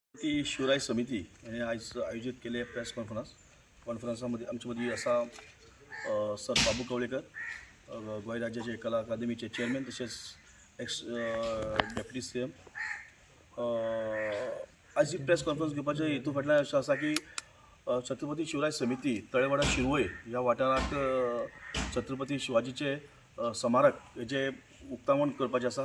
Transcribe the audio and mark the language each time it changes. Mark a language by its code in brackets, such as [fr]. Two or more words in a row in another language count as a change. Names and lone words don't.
[kok] छत्रपती शिवराय समिती यांनी आज आयोजित केले प्रेस कॉन्फरन्समध्ये आमच्या मध्ये असा सर बाबू कवळेकर गोंय राज्याचे कला अकादमीचे चेअरमॅन तसेच [en] ex deputy CM [kok] आज ही [en] press conference [kok] घेवपाचे हेतू फाटल्यान अशें आसा की छत्रपती शिवराय समिती तळेवाडा शिरवय ह्या वाठारांत छत्रपती शिवाजीचे स्मारक हेजे उक्तावण करपाचें आसा.